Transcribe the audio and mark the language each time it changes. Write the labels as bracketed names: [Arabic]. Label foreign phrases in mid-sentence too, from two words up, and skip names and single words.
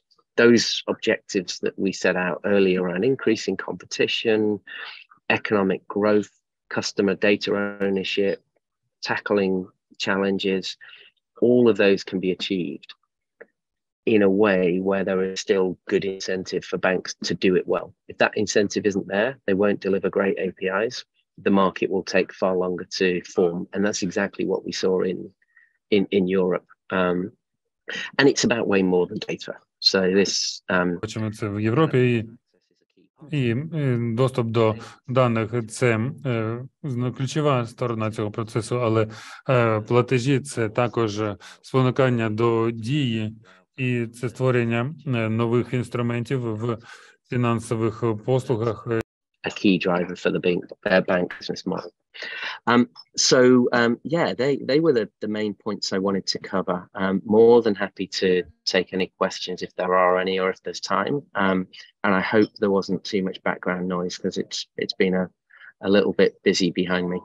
[English] Those objectives that we set out earlier around increasing competition, economic growth, customer data ownership, tackling challenges, all of those can be achieved in a way where there is still good incentive for banks to do it well. If that incentive isn't there, they won't deliver great APIs. The market will take far longer to form, and that's exactly what we saw in Europe. And it's about way more than data. So this [Ukrainian] Бачимо це в Європі, і доступ до даних – це ключова сторона цього процесу, але платежі – це також спонукання до дії, і це створення нових інструментів в фінансових послугах. [English] A key driver for the bank business model. Yeah, they were the main points I wanted to cover. More than happy to take any questions if there are any, or if there's time. And I hope there wasn't too much background noise, because it's been a little bit busy behind me.